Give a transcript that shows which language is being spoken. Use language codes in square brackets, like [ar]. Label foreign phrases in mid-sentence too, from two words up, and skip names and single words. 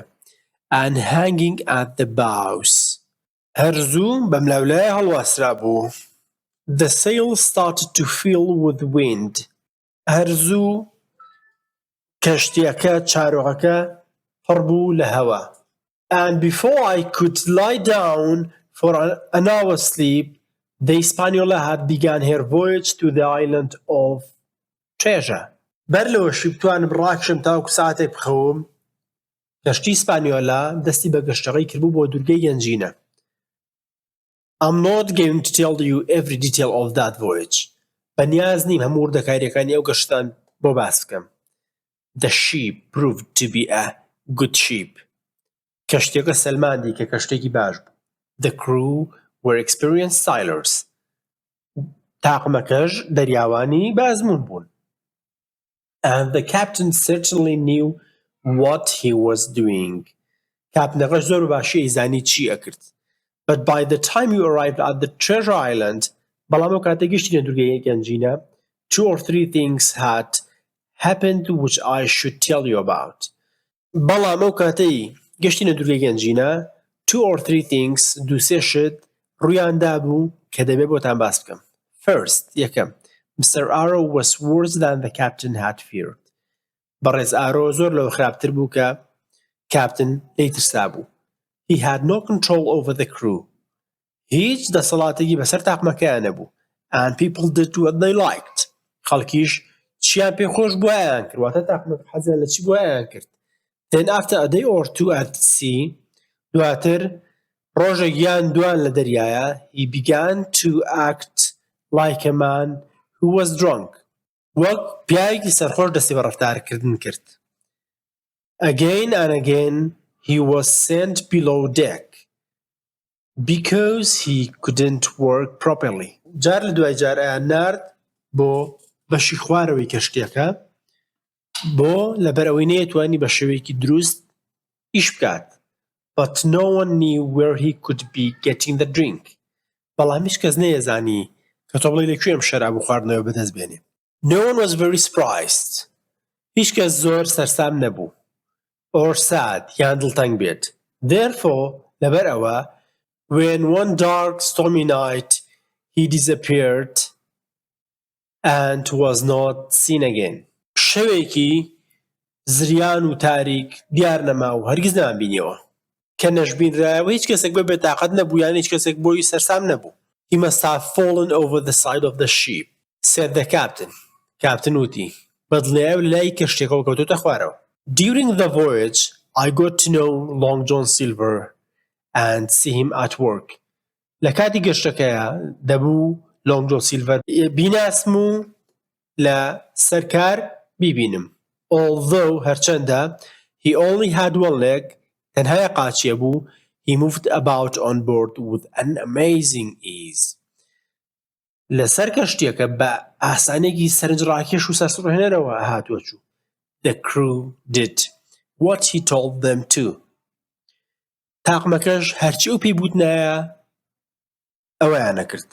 [en] And hanging at the bows. [ckb] هەرزوو بەملاولایە هەڵواسرا بوو. [en] The sail started to fill with wind. [ckb] هەرزوو کەشتیەکە چارۆخەکە پڕ بوو لە هەوا. [en] And before I could lie down for an hour's sleep, the Hispaniola had begun her voyage to the island of Treasure. [ckb] بەر لەوەشی بتوانم ڕاکشم تاوەکو ساعتێک بخەوم کەشتی ئیسپانیۆلا دەستی بە گەشتەڕێی کردبوو بۆ دوورگەی گەنجینە. [en] I'm not going to tell you every detail of that voyage. [ckb] بەنیاز نیم هەموو وردەکاریەکانی ئەو گەشتان بۆ باس بکەم. [en] The ship proved to be a good ship. [ckb] کەشتێکە سەلماندی کە کەشتێکی باش بوو. [en] The crew were experienced sailors. [ckb] تاقمەکەش دەریاوانی بازمون بوون. [en] And the captain certainly knew what he was doing. [ckb] کاپنەکەش زۆر باشی ئەیزانی چی ئەکرد. [en] But by the time you arrived at the Treasure Island, [ckb] بەڵام ئەو کاتێک گەشتینە دوورگەی گەنجینە [en] 2 or 3 things had happened which I should tell you about. [ckb] بەڵام ئەو کاتەی گەشتینە دوورگەی گەنجینە [en] 2 or 3 things [ckb] دووسێ شت ڕوویاندا بوو کە دەبێ بۆتان باس بکەم. [en] First, یەکەم, Mr. Arrow was worse than the captain had feared. [ckb] بەڕێز ئارۆ زۆر لەوە خراپتر بوو کە کاپتن لی ترسا بوو. [en] He had no control over the crew. [ckb] هیچ دەسەڵاتێکی بەسەر تاقمەکەیان نەبوو. [en] And people did what they liked. [ckb] خەڵکیش چیان پێ خۆش بۆیان کرد واتە تاقمەکە حەزیان لە چی بۆیان کرد. [en] Then after a day or two at sea, [ckb] دواتر ڕۆژێک یان دوان لە دەریایە [en] he began to act like a man who was drunk. [ckb] وەک پیاوێکی سەرخۆش دەستی بە ڕەفتارکردن کرد. [en] Again and again he was sent below deck. because he couldn't work properly. [ckb] جار لە دوای جار ئەیان نارد بۆ بەشی خوارەوەی کەشتیەکە بۆ لەبەر ئەوەی نەیەتوانی بە شێوەیەکی دروست ئیش بکات. [en] But no one knew where he could be getting the drink. [ckb] بەڵام هیچ کەس نەیەزانی کە تۆ بڵێ لەکوێ ئەم شەراب و خواردنەوە بەدەست بێنێ. [en] No one was very surprised. [ckb] هیچ کەس زۆر سەرسام نەبوو. [en] Or sad [ckb] یان دڵتەنگ بێت. [en] Therefore [ckb] لەبەر ئەوە [en] when one dark stormy night he disappeared and was not seen again. [ckb] شەوێکی زریان و تاریک دیار نەما و هەرگیز نەمانبینیەوە کە نەشبینرایەوە هیچ کەسێک بە بێتاقەت نەبوو یان هیچ کەسێک بۆی سەرسام نەبوو. [en] He must have fallen over the side of the ship, said the captain. [ckb] Captain وتی بەدڵنیایە لای کەشتێکەوە کەوتۆتە خوارەوە. [en] During the voyage I got to know Long John Silver and see him at work. [ckb] لە کاتی گەشتەکەیە دەبوو Long John Silver بیناسم و لە سەرکار بیبینم. [en] Although هەرچەندە he only had one leg [ckb] تەنها قاچیە بوو [en] he moved about on board with an amazing ease. [ckb] لەسەر کەشتیەکە بە ئاسانێکی سەرنجڕاکێش و سەرسڕهێنەرەوە هاتووە چوو. [en] The crew did what he told them to. [ckb] تاقمەکەش هەرچی ئەو پێی بوتنایە ئەوەیان نەکرد.